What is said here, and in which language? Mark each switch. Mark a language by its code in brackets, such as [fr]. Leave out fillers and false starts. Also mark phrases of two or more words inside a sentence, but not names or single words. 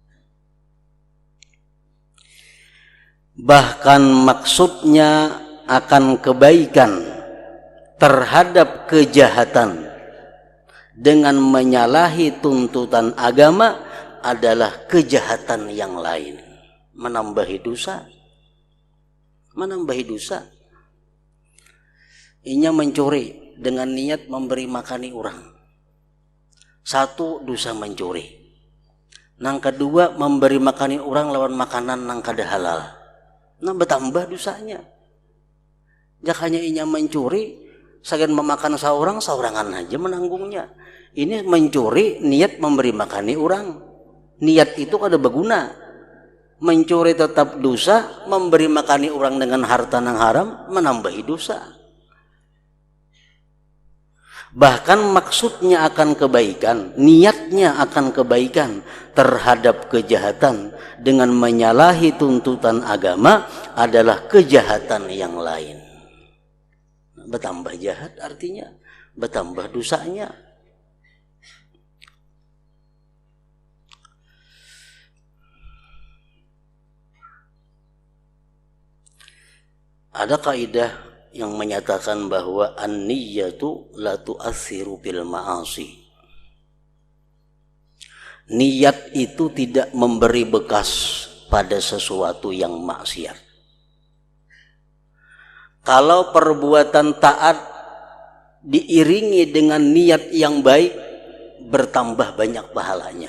[id] Bahkan maksudnya akan kebaikan terhadap kejahatan dengan menyalahi tuntutan agama adalah kejahatan yang lain. Menambahi dosa. Menambahi dosa. [bjn] Inya mencuri dengan niat memberi makani orang. [id] Satu, dosa mencuri. [bjn] Nang kedua, memberi makani orang lawan makanan nang kada halal. [id] Nah bertambah dosanya. [bjn] Jakanya inya mencuri, segan memakan seorangan aja menanggungnya. [id] Ini mencuri niat memberi makani orang. [bjn] Niat itu kada berguna. [id] Mencuri tetap dosa, memberi makani orang dengan harta nang haram menambahi dosa. Bahkan maksudnya akan kebaikan, niatnya akan kebaikan terhadap kejahatan dengan menyalahi tuntutan agama adalah kejahatan yang lain. Bertambah jahat artinya bertambah dosanya. Ada kaidah yang menyatakan bahwa [ar] النية لا تؤثر بالمعاصي. [id] Niat itu tidak memberi bekas pada sesuatu yang maksiat. Kalau perbuatan taat diiringi dengan niat yang baik, bertambah banyak pahalanya.